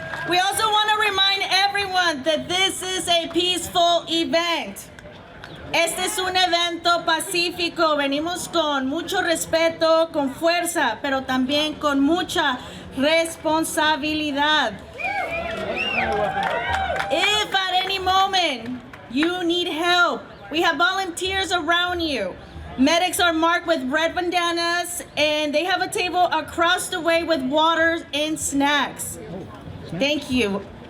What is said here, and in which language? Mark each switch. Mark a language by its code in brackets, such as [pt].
[en] We also want to remind everyone that this is a peaceful event. [es] Este es un evento pacífico. Venimos con mucho respeto, con fuerza, pero también con mucha responsabilidad. [en] If at any moment you need help, we have volunteers around you. Medics are marked with red bandanas, and they have a table across the way with water and snacks. Thank you.